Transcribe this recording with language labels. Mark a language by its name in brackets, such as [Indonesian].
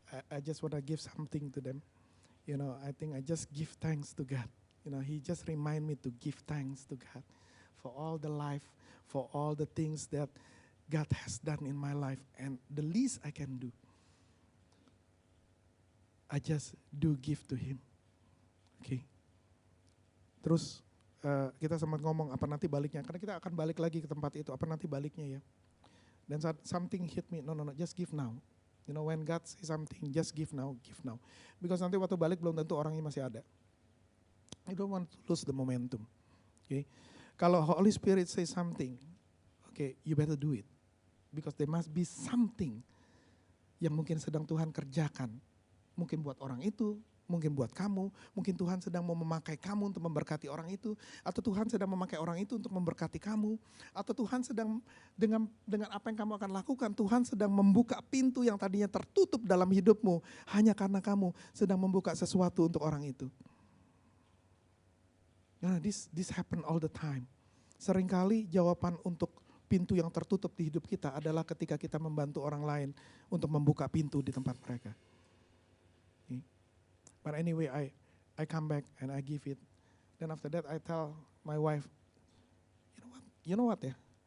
[English] I just want to give something to them. You know, I think I just give thanks to God. You know, He just remind me to give thanks to God for all the life, for all the things that God has done in my life. And the least I can do, I just do give to Him. Okay. [Indonesian] Terus kita sempat ngomong apa nanti baliknya, karena kita akan balik lagi ke tempat itu, apa nanti baliknya ya. [English] Dan something hit me, no, just give now. You know, when God say something, just give now. Because [Indonesian] nanti waktu balik belum tentu orangnya masih ada. [English] You don't want to lose the momentum. Okay. Kalau Holy Spirit say something, okay, you better do it. Because there must be something [Indonesian] yang mungkin sedang Tuhan kerjakan. Mungkin buat orang itu, mungkin buat kamu, mungkin Tuhan sedang mau memakai kamu untuk memberkati orang itu, atau Tuhan sedang memakai orang itu untuk memberkati kamu, atau Tuhan sedang dengan apa yang kamu akan lakukan, Tuhan sedang membuka pintu yang tadinya tertutup dalam hidupmu, hanya karena kamu sedang membuka sesuatu untuk orang itu. Nah, [English] this happen all the time. [Indonesian] Seringkali jawaban untuk pintu yang tertutup di hidup kita adalah ketika kita membantu orang lain untuk membuka pintu di tempat mereka. [English] But anyway, I come back and I give it. Then after that I tell my wife, you know what ya?